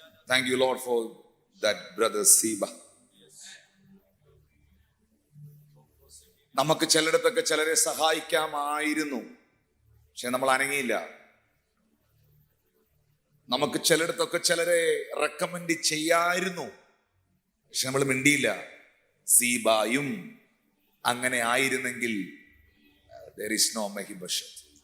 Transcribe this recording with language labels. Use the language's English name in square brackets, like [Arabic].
[English] Thank you, Lord, for that brother Siba. [Malayalam] നമുക്ക് ചിലയിടത്തൊക്കെ ചിലരെ സഹായിക്കാമായിരുന്നു, പക്ഷെ നമ്മൾ അനങ്ങിയില്ല. നമുക്ക് ചിലയിടത്തൊക്കെ ചിലരെ റെക്കമെൻഡ് ചെയ്യായിരുന്നു, പക്ഷെ നമ്മൾ മിണ്ടിയില്ല. സീബായും അങ്ങനെ ആയിരുന്നെങ്കിൽ [English] there is no Mephibosheth.